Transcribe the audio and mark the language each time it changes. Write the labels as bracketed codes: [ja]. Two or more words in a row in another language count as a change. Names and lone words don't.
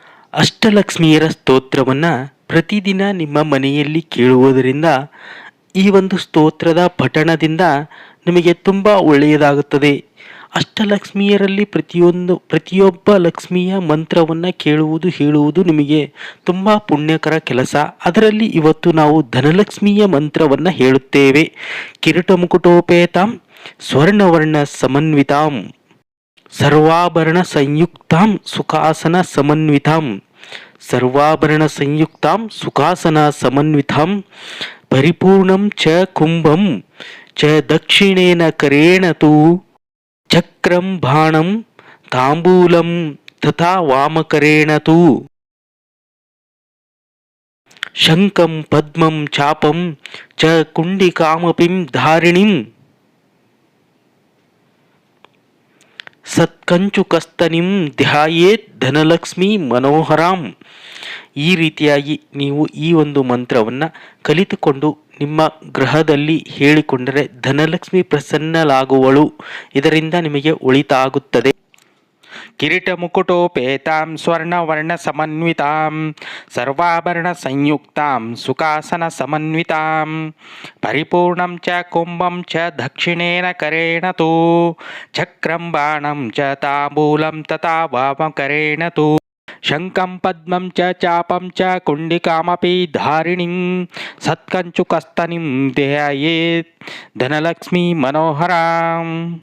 [kn] ಅಷ್ಟಲಕ್ಷ್ಮಿಯರ ಸ್ತೋತ್ರವನ್ನು ಪ್ರತಿದಿನ ನಿಮ್ಮ ಮನೆಯಲ್ಲಿ ಕೇಳುವುದರಿಂದ ಈ ಒಂದು ಸ್ತೋತ್ರದ ಪಠಣದಿಂದ ನಿಮಗೆ ತುಂಬ ಒಳ್ಳೆಯದಾಗುತ್ತದೆ. ಅಷ್ಟಲಕ್ಷ್ಮಿಯರಲ್ಲಿ ಪ್ರತಿಯೊಬ್ಬ ಲಕ್ಷ್ಮಿಯ ಮಂತ್ರವನ್ನು ಕೇಳುವುದು ಹೇಳುವುದು ನಿಮಗೆ ತುಂಬ ಪುಣ್ಯಕರ ಕೆಲಸ. ಅದರಲ್ಲಿ ಇವತ್ತು ನಾವು ಧನಲಕ್ಷ್ಮಿಯ ಮಂತ್ರವನ್ನು ಹೇಳುತ್ತೇವೆ. [sa] ಕಿರೀಟ ಮುಕುಟೋಪೇತಾಂ ಸ್ವರ್ಣವರ್ಣ ಸಮನ್ವಿತಾಂ ಸರ್ವಾಭರಣ ಸಂಯುಕ್ತಾಂ ಸುಖಾಸನ ಸಮನ್ವಿತಾಂ ಸರ್ವಾಭರಣ ಸಂಯುಕ್ತಾಂ ಸುಖಾಸನ ಸಮನ್ವಿತಾಂ ಪರಿಪೂರ್ಣಂ ಚ ಕುಂಭಂ ಚ ದಕ್ಷಿಣೇನ ಕರೇಣ ತು ಚಕ್ರಂ ಬಾಣಂ ತಾಂಬೂಲಂ ತಥಾ ವಾಮಕರೇಣ ತು ಶಂಖಂ ಪದ್ಮಂ ಚಾಪಂ ಚ ಕುಂಡಿಕಾಮಪಿಂ ಧಾರಿಣಿಂ ಸತ್ಕಂಚುಕಸ್ತನಿಂ ಧ್ಯಾಯೇತ್ ಧನಲಕ್ಷ್ಮಿ ಮನೋಹರಾಂ. [kn] ಈ ರೀತಿಯಾಗಿ ನೀವು ಈ ಒಂದು ಮಂತ್ರವನ್ನು ಕಲಿತುಕೊಂಡು ನಿಮ್ಮ ಗೃಹದಲ್ಲಿ ಹೇಳಿಕೊಂಡರೆ ಧನಲಕ್ಷ್ಮಿ ಪ್ರಸನ್ನಲಾಗುವಳು. ಇದರಿಂದ ನಿಮಗೆ ಒಳಿತಾಗುತ್ತದೆ. [sa] ಕಿರೀಟ ಮುಕುಟೋಪೇತಾಂ ಸ್ವರ್ಣವರ್ಣ ಸಮನ್ವಿತಾಂ ಸರ್ವಾಭರಣ ಸಂಯುಕ್ತಾಂ ಸುಖಾಸನ ಸಮನ್ವಿತಾಂ ಪರಿಪೂರ್ಣಂ ಚ ಕುಂಭಂ ಚ ದಕ್ಷಿಣೇನ ಕರೇಣ ತು ಚಕ್ರಂ ಬಾಣಂ ಚ ತಾಂಬೂಲಂ ತಥಾ ವಾಮಕರೇಣ ತು ಶಂಖಂ ಪದ್ಮಂ ಚ ಚಾಪಂ ಚ ಕುಂಡಿಕಾಮಪಿ ಧಾರಿಣಿಂ ಸತ್ಕಂಚುಕಸ್ತನಿಂ ಧ್ಯಾಯೇತ್ ಧನಲಕ್ಷ್ಮೀ ಮನೋಹರಾಂ.